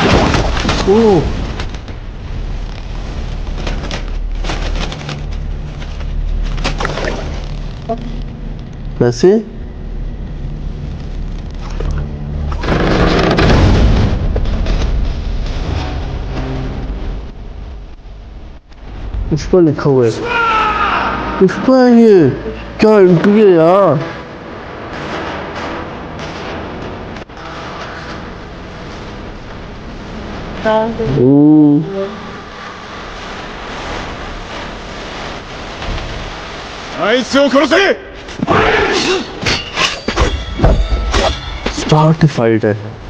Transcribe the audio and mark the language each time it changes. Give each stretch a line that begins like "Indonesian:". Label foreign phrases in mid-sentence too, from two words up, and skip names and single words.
Hindi: पैसे पुष्पा लिखा हुआ है। पुष्पा है ये क्या एंट्री है यार। ओ
Japanese: あいつを殺せ。
English: start fight
Hindi: है।